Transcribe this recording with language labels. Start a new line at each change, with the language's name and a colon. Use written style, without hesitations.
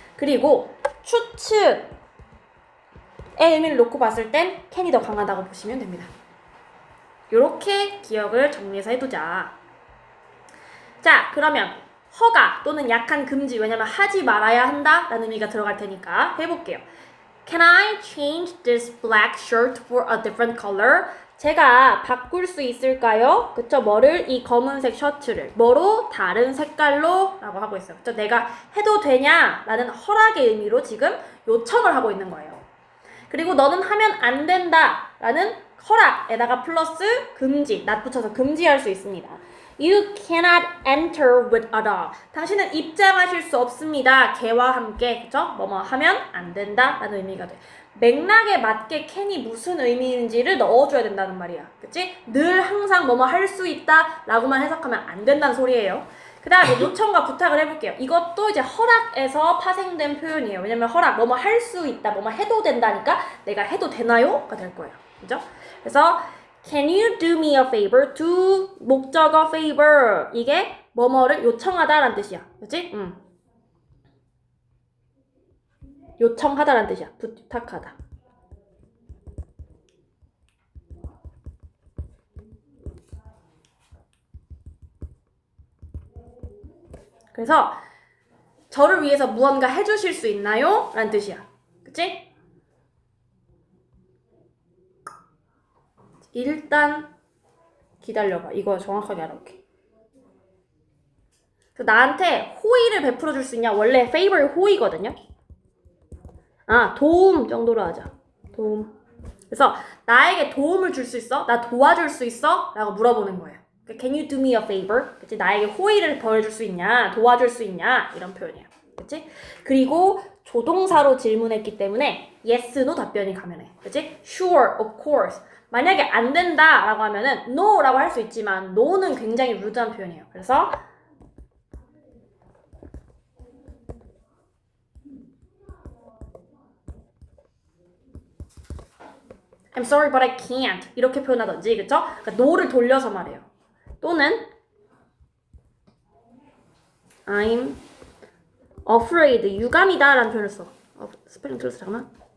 Korean: 그리고 추측의 의미를 놓고 봤을 땐 can이 더 강하다고 보시면 됩니다. 요렇게 기억을 정리해서 해두자. 자, 그러면 허가 또는 약한 금지, 왜냐면 하지 말아야 한다 라는 의미가 들어갈 테니까 해볼게요.
English: Can I change this black shirt for a different color?
Korean: 제가 바꿀 수 있을까요? 그쵸? 뭐를? 이 검은색 셔츠를 뭐로? 다른 색깔로? 라고 하고 있어요. 그쵸? 내가 해도 되냐? 라는 허락의 의미로 지금 요청을 하고 있는 거예요. 그리고 너는 하면 안 된다 라는 허락에다가 플러스 금지, 낫 붙여서 금지할 수 있습니다.
English: You cannot enter with a dog.
Korean: 당신은 입장하실 수 없습니다. 개와 함께. 그쵸? 뭐뭐 하면 안 된다 라는 의미가 돼. 맥락에 맞게 can이 무슨 의미인지를 넣어줘야 된다는 말이야. 그치? 늘 항상 뭐뭐 할 수 있다 라고만 해석하면 안 된다는 소리예요. 그 다음에 요청과 부탁을 해볼게요. 이것도 이제 허락에서 파생된 표현이에요. 왜냐면 허락, 뭐뭐 할 수 있다, 뭐뭐 해도 된다니까 내가 해도 되나요? 가 될 거예요. 그죠? 그래서
English: Can you do me a favor? do 목적어 favor.
Korean: 이게 뭐뭐를 요청하다라는 뜻이야. 그치? 요청하다라는 뜻이야. 부탁하다. 그래서 저를 위해서 무언가 해주실 수 있나요? 라는 뜻이야. 그치? 일단 기다려봐. 이거 정확하게 알아볼게. 나한테 호의를 베풀어 줄 수 있냐? 원래 favor 호의거든요. 도움 정도로 하자. 도움. 그래서 나에게 도움을 줄 수 있어? 나 도와줄 수 있어? 라고 물어보는 거예요.
English: Can you do me a favor?
Korean: 그치? 나에게 호의를 벌여줄 수 있냐? 도와줄 수 있냐? 이런 표현이에요. 그치? 그리고 조동사로 질문했기 때문에 yes, no 답변이 가면해. 그치?
English: Sure, of course.
Korean: 만약에 안 된다 라고 하면은 no 라고 할 수 있지만 no는 굉장히 루드한 표현이에요. 그래서
English: I'm sorry but I can't
Korean: 이렇게 표현하던지 그쵸? 그러니까 no를 돌려서 말해요. 또는
English: I'm afraid
Korean: 유감이다 라는 표현을 써. 스펠링 틀렸어 잠깐만.